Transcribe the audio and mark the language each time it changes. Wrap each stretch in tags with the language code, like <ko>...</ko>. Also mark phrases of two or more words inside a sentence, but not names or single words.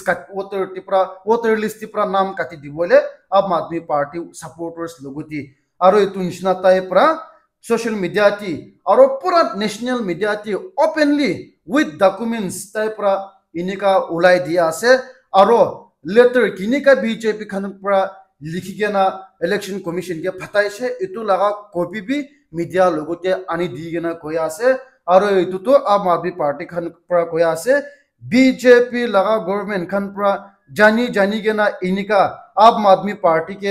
<nag>list tipra nam kati dibole Aam Aadmi Party supporters logoti aro etu nishna tai pra</nag> <en>social media</en> <nag>ti aro pura</nag> <en>national media</en> <nag>ti</nag> <en>openly with documents</en> <nag>tai pra inika ulai dia ase aro letter kinika BJP khan pra likhigena</nag> <en>election commission</en> <nag>ke phataise etu laga copy bi media logote ani digena koya ase aro etu to Aam Aadmi Party khan pra koya ase BJP laga government khan pra jani gena inika Aam Aadmi Party ke</nag>